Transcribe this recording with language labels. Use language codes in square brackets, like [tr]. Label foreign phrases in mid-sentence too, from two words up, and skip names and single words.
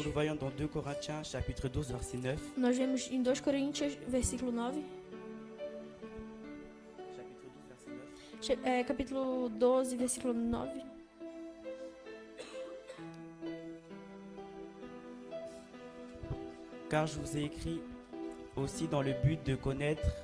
[fr] le voyons dans 2 Corinthiens chapitre 12 verset 9. [pt] Nós vemos em 2 Coríntios, versículo 9, [fr] Chapitre 12 verset 9. [pt] capítulo 12, versículo 9. [fr] Car je vous ai écrit aussi dans le but de connaître